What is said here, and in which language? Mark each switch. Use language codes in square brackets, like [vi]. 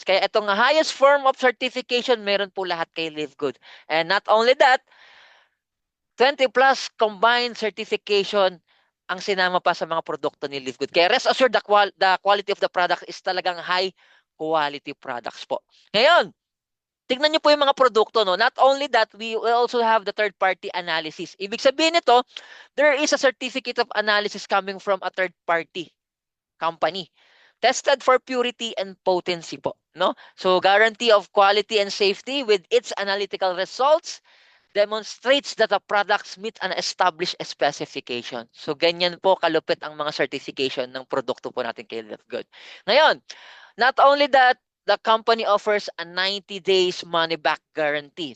[tl] Kaya itong highest form of certification, meron po lahat kay Live Good. [en] And not only that, 20 plus combined certification [tl] ang sinama pa sa mga produkto ni Live Good. [en] Kaya rest assured the quality of the product is [tl] talagang [en] high quality products po. [tl] Ngayon, tignan niyo po yung mga produkto. No? [en] Not only that, we will also have the third-party analysis. [tl] Ibig sabihin nito, [en] there is a certificate of analysis coming from a third-party company. Tested for purity and potency po. No? So, guarantee of quality and safety with its analytical results demonstrates that the products meet an established specification. [tl] So, ganyan po kalupit ang mga certification ng produkto po natin kay Live Good. [en] Ngayon, not only that, the company offers a 90 days money back guarantee.